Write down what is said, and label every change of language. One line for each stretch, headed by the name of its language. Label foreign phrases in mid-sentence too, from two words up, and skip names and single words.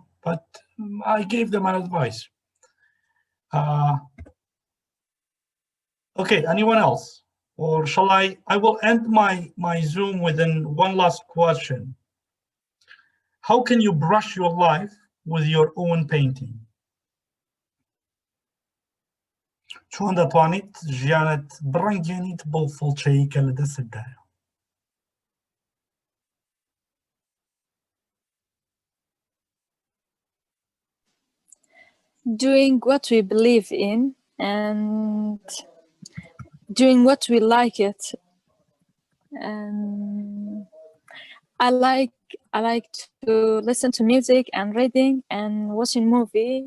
English: But I gave them an advice. Okay, anyone else? Or shall I will end my Zoom within one last question. How can you brush your life with your own painting?
Central Kurdish: چۆن دەتوانیت ژیانت بڕەنگێنیت بۆ فڵچەیی کە لە دەستتدایە؟
English: Doing what we believe in and doing what we like it. And I like to listen to music and reading and watching movie.